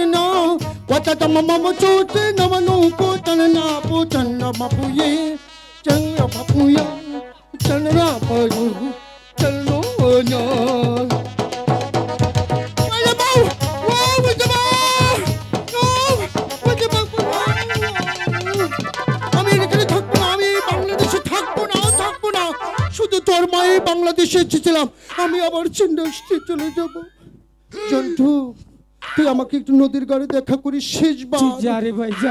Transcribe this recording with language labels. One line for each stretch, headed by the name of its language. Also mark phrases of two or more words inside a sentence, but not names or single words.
Bangla: na watata mama chute na manu ko tanna po tanna mapuye changa mapuya chanra payu chalo nya wala bau wow wajaba no wajaba আমি এখানে থাকবো না আমি বাংলাদেশে থাকবো না শুধু তোর মায়ে বাংলাদেশে এসেছিলাম আমি আবার চিন্তাস্তে চলে যাবো জন্টু তুই আমাকে একটু নদীর ঘাটে দেখা করিস শেষবার যা রে ভাই যা